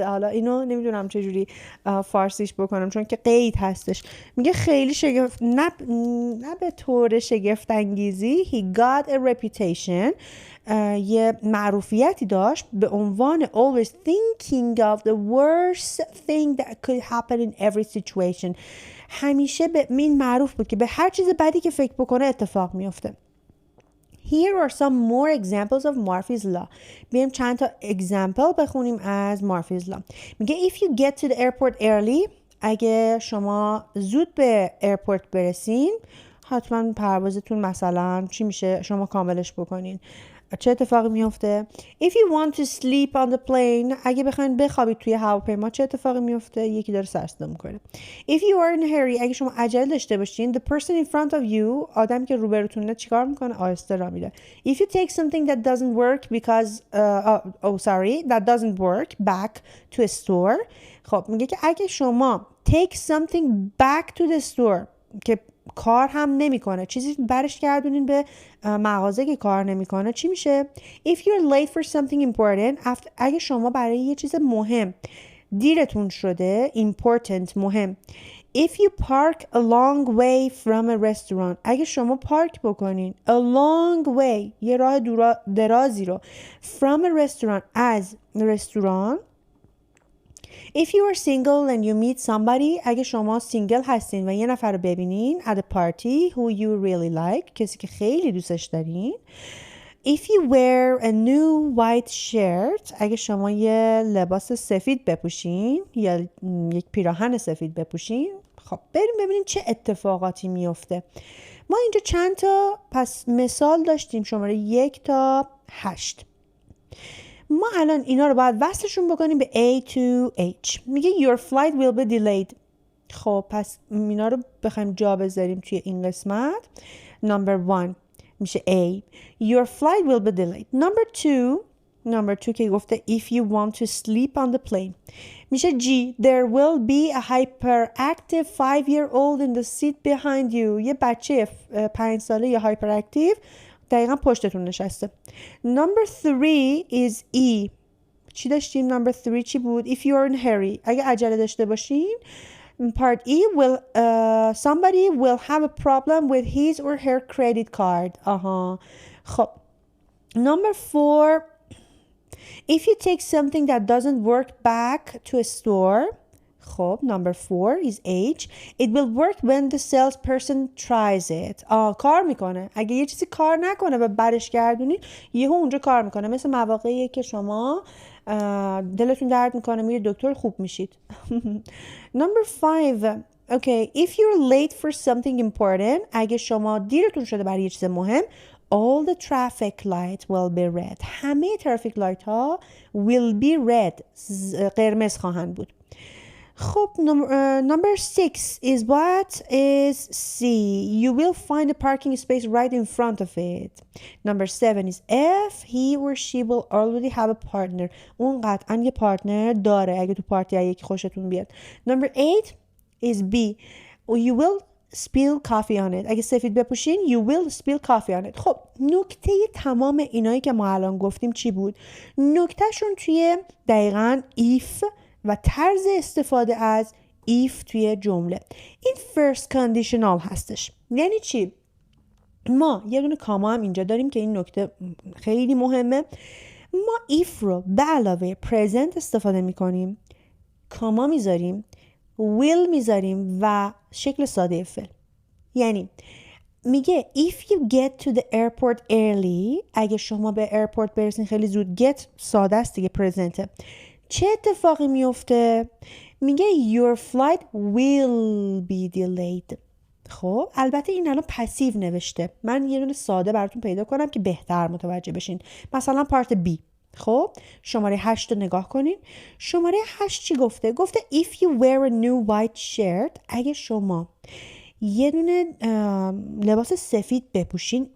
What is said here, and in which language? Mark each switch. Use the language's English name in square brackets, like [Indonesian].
[Persian] حالا اینو نمیدونم چجوری فارسیش بکنم چون که قید هستش. میگه خیلی شگفت نه به طور شگفت انگیزی [English] he got a reputation، [Persian] یه معروفیتی داشت به عنوان [English] always thinking of the worst thing that could happen in every situation. [Persian] همیشه به این معروف بود که به هر چیز بدی که فکر بکنه اتفاق میفته. [English] Here are some more examples of Murphy's law. [Persian] بیایم چند تا example بخونیم از Murphy's law. میگه [English] if you get to the airport early، [Persian] اگه شما زود به ایرپورت برسین، حتما پروازتون مثلا چی میشه؟ شما کاملش بکنین. چه اتفاقی میفته؟ [English] If you want to sleep on the plane، [Persian] اگه بخواید بخوابید توی هواپیما چه اتفاقی میفته؟ یکی داره سر صدا میکنه. [English] If you are in a hurry، [Persian] اگه شما عجله داشته باشین، [English] the person in front of you، [Persian] آدمی که روبروتونه چیکار میکنه؟ آهسته راه میره. [English] If you take something that doesn't work because that doesn't work back to a store، [Persian] خب میگه که اگه شما [English] take something back to the store [Persian] که کار هم نمیکنه، چیزی برش گردونین به مغازه که کار نمیکنه، چی میشه؟ [English] If you're late for something important، [Persian] اگه شما برای یه چیز مهم دیرتون شده، [English] important مهم. If you park a long way from a restaurant، [Persian] اگه شما پارک بکنین [English] a long way، [Persian] یه راه درازی رو [English] from a restaurant، [Persian] از رستوران. [English] If you are single and you meet somebody، [Persian] اگه شما سینگل هستین و یه نفر رو ببینین [English] at a party who you really like، [Persian] کسی که خیلی دوستش دارین. [English] If you wear a new white shirt، [Persian] اگه شما یه لباس سفید بپوشین یا یک پیراهن سفید بپوشین. خب بریم ببینیم چه اتفاقاتی میفته. ما اینجا چند تا پس مثال داشتیم، شماره 1 تا 8. ما الان اینا رو باید وصلشون بکنیم به A to H. [English] میگه your flight will be delayed. [Persian] خب پس اینا رو بخوایم جا بذاریم توی این قسمت. [English] Number 1 میشه A. Your flight will be delayed. Number 2 [Persian] که گفته [English] if you want to sleep on the plane میشه G. There will be a hyperactive 5-year-old in the seat behind you. [Persian] یه بچه 5 ساله یا hyperactive دقیقا پشتتون نشسته. [English] Number 3 is E. [Persian] چی داشتیم؟ Number 3 چی بود؟ [English] If you are in a hurry، [Persian] اگه عجله داشته باشین. [English] Part E will somebody will have a problem with his or her credit card. خب Number 4 if you take something that doesn't work back to a store. خب Number 4 is H. It will work when the salesperson tries it. [Persian] کار میکنه. اگه یه چیزی کار نکنه و برش گردونید یهو اونجا کار میکنه. مثل مواقعی که شما دلتون درد میکنه میرید دکتر خوب میشید. [English] Number 5 okay, if you're late for something important، [Persian] اگه شما دیرتون شده برای یه چیز مهم، [English] all the traffic light will be red. همه traffic light ها will be red. [Persian] قرمز خواهند بود. [English] خب number 6 is what is C. You will find a parking space right in front of it. Number 7 is F. He or she will already have a partner. [Persian] اون قطعا یه پارتنر داره اگه تو پارتی یکی خوشتون بیاد. [English] Number 8 is B. You will spill coffee on it. [Persian] اگه سفید بپوشین [English] you will spill coffee on it. [Persian] خب نکته تمام اینایی که ما الان گفتیم چی بود؟ نکتهشون توی دقیقاً if و طرز استفاده از if توی جمله. این first conditional هستش. یعنی چی؟ ما یه دونه کاما هم اینجا داریم که این نکته خیلی مهمه. ما if رو به علاوه present استفاده میکنیم، کاما میذاریم، will میذاریم و شکل ساده فعل. یعنی میگه [English] if you get to the airport early، [Persian] اگه شما به ایرپورت برسین خیلی زود، get ساده است دیگه، presentه. چه اتفاقی میفته؟ [English] میگه your flight will be delayed. [Persian] خب البته این الان پسیو نوشته، من یه دونه ساده براتون پیدا کنم که بهتر متوجه بشین. مثلا پارت B. خب شماره 8 رو نگاه کنین. شماره 8 چی گفته؟ گفته [English] if you wear a new white shirt، [Persian] اگه شما یه دونه لباس سفید بپوشین.